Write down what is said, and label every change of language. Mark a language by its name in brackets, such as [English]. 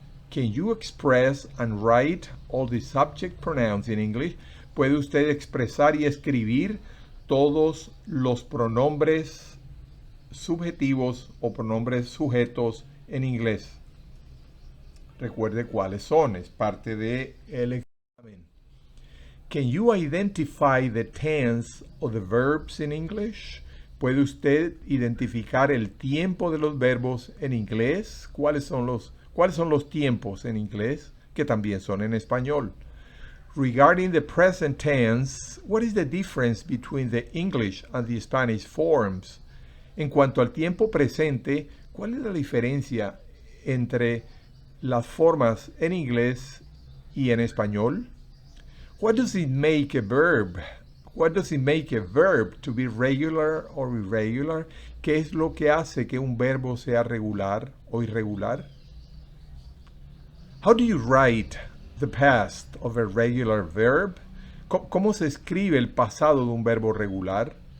[English] Can you express and write all the subject pronouns in English? [Spanish] ¿Puede usted expresar y escribir todos los pronombres subjetivos o pronombres sujetos en inglés? Recuerde cuáles son, es parte del examen. [English] Can you identify the tense of the verbs in English? [Spanish] ¿Puede usted identificar el tiempo de los verbos en inglés? ¿Cuáles son los tiempos en inglés, que también son en español? [English] Regarding the present tense, what is the difference between the English and the Spanish forms? [Spanish] En cuanto al tiempo presente, ¿cuál es la diferencia entre las formas en inglés y en español? [English] What does it make a verb? What does it make a verb to be regular or irregular? [Spanish] ¿Qué es lo que hace que un verbo sea regular o irregular? [English] How do you write the past of a regular verb? [Spanish] ¿Cómo se escribe el pasado de un verbo regular?